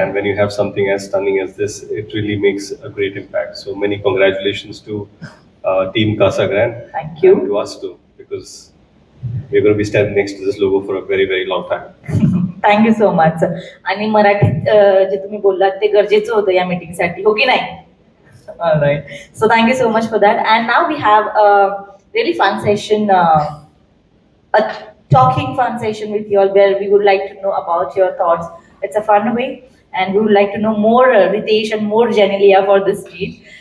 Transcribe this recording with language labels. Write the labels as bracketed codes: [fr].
[en] And when you have something as stunning as this, it really makes a great impact. So many congratulations to Team Casagrand. Thank you. And to us too, because we're going to be standing next to this logo for a very long time. Thank you so much. [mr] आणि मराठीत जे तुम्ही बोललात ते गरजेचं होतं या मीटिंगसाठी, हो की नाही? [en] All right. So thank you so much for that. And now we have a really fun session, a talking fun session with you all, where we would like to know about your thoughts. It's a fun way, and we would like to know more Ritesh and more Genelia for this speech.